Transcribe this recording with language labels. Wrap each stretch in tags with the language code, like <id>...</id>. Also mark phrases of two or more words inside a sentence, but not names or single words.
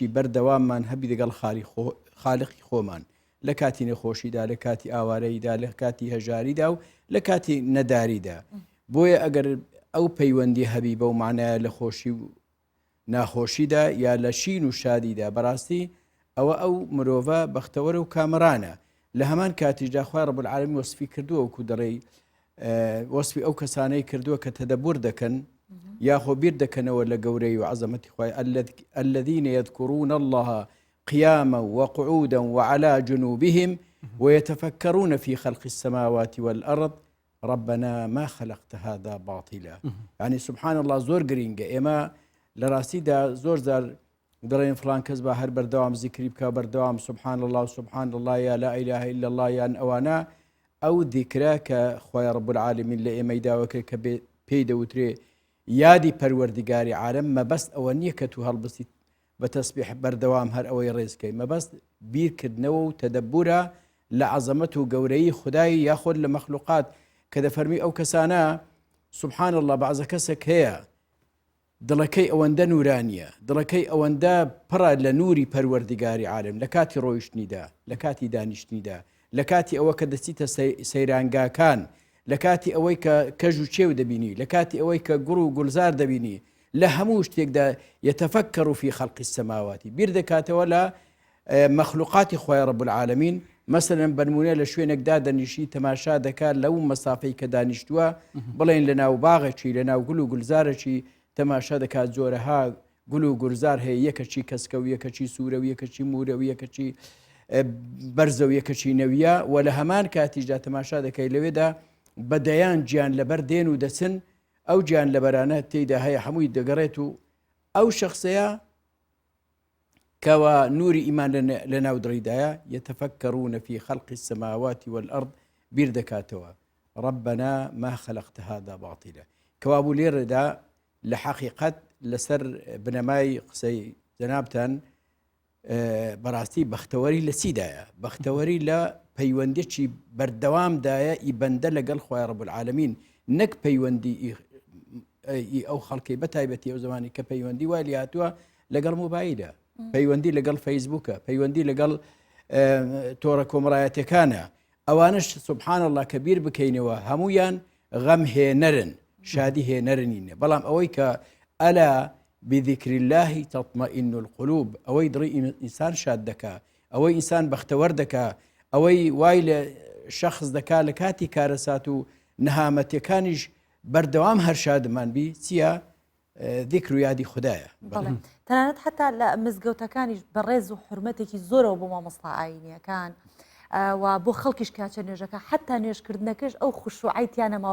<ckb>بەردەواممان هەبی لەگەڵ خالقی خۆمان لە کاتی نەخۆشیدا لە کاتی ئاوارەیدا لە کاتی هەژاریدا و لە کاتی نەداریدا بۆیە ئەگەر ئەو پەیوەندی هەبی بەو معنایە لە خۆشی و ناخۆشیدا یا لە شین و شادیدا بەڕاستی ئەوە ئەو مرۆڤە بەختەوەرە و کامرانە لە هەمان کاتیشدا خوای</ckb> <ar>ڕەب العالەمین</ar> <ckb>وەسفی کردووە وەکو دەڕێی وەسفی ئەو کەسانەی کردووە کە تەدەبور دەکەن یاخۆ بیر دەکەنەوە لە گەورەی و عەزەمەتی خوای</ckb> <ar>الذين يذكرون الله قياما وقعودا وعلى جنوبهم ويتفكرون في خلق السماوات والأرض ربنا ما خلقت هذا باطلا</ar> <ckb>يعني</ckb> <ar>سبحان الله</ar> <ckb>زۆر گرینگە ئێمە لە ڕاستیدا زۆر زار دەڵێن فلان کەس بە هەر بەردەوام زیکری بکە بەردەوام</ckb> <ar>سبحان الله سبحان الله</ar> <ckb>یا</ckb> <ar>لا إله إلا الله</ar> <ckb>یان ئەوانە ئەو دیکرا کە خوای</ckb> <ar>ڕەب العالەمین</ar> <ckb>لە ئێمەی داوەکە کە پێی دەوترێ یادی پەروەردگاری عالەم مەبەست ئەوە نییە کە تو هەڵبستیت بە تەسبیح بەردەوام هەر ئەوەی ڕێزکەی مەبەست بیرکردنەوە و تەدەبورە لە عەزەمەت و گەورەی خودای یاخۆد لە مەخلوقات کە دەفەرمی ئەو کەسانە</ckb> <ar>سبحان الله</ar> <ckb>بەعزە کەسێک هەیە دڵەکەی ئەوەندە نورانیە دڵەکەی ئەوەندە پڕە لە نوری پەروەردگاری عالەم لە کاتی ڕۆیشتنیدا لە کاتی دانیشتنیدا لە کاتی ئەوە کە دەچیتە سەیرانگاکان لە کاتی ئەوەی کە کەژ و چێو دەبینی لە کاتی ئەوەی کە گوڕ و گولزار دەبینی لە هەموو شتێکدا</ckb> <ar>يتفكر في خلق السماوات</ar> <ckb>بیر دەکاتەوە لە مەخلوقاتی خوای</ckb> <ar>ڕەب العالەمین</ar> <ckb>مەسەلەن بەنمونە لە شوێنێکدا دەنیشی تەماشا دەکات لەو مەسافەی کە دانیشتووە بڵێن لە ناو باغێکی لە ناو گول و گولزارێکی تەماشا دەکات جۆرەها گول و گولزار هەیە یەکەچی کەسکە و یەکەچی سوورە و یەکەچی مورە و یەکەچی بەرزە و یەکەچی نەویە و لە هەمان کاتیشدا تەماشا دەکەی لەوێدا بەدەیان گیان لەبەر دێن و دەچن ئەو گیان لەبەرانە تێیدا هەیە هەمووی دەگەڕێت و ئەو شخصەیە کەوا نوری ئیمان لە ناو دڕیدایە</ckb> <ar>يتفكرون في خلق السماوات والأرض</ar> <ckb>بیر دەکاتەوە</ckb> <ar>ربنا ما خلقت هذا باطلا</ar> <ckb>کەوابوو لێرەدا لە حەقیقەت لەسەر بنەمای قسەی جەنابتان بەڕاستی بەختەوەری لە چیدایە بەختەوەری لە پەیوەندێکی بەردەوامدایە ئی بەندە لەگەڵ خوای</ckb> <ar>ڕەب العالەمین</ar> <ckb>نەک پەیوەندی ئەو خەڵکی بەتایبەتی ئەو زمانی کە پەیوەندی وای لێ هاتووە لەگەڵ مۆبایلە پەیوەندی لەگەڵ فەیسبووکە پەیوەندی لەگەڵ تۆڕە کۆمەڵایەتەکانە ئەوانش</ckb> <ar>سبحان الله</ar> <ckb>کە بیر بکەینەوە هەمویان غەم هێنەرن شادی هێنەرنینە بەڵام ئەوەی کە</ckb> <ar>ئەلا بذكر الله تطمئن القلوب</ar> <ckb>ئەوەی دڕی ئینسان شاد دەکا ئەوەی ئینسان بەختەوەر دەکا ئەوەی وای لە شەخص دەکا لە کاتی کارەسات و نەهامەتیەکانیش بەردەوام هەر شادمان بی چییە ذیکر و یادی خوددایە تەنانەت حتا لە مزگەوتەکانیش بەڕێز و حرمەتێکی زۆرەوە بۆ مامۆستا ئاینیەکان و بۆ خەڵکیش کاچە نوێژەکە حتا نوێژکردنەکەش ئەو خوشوعیتیانەماوە</ckb>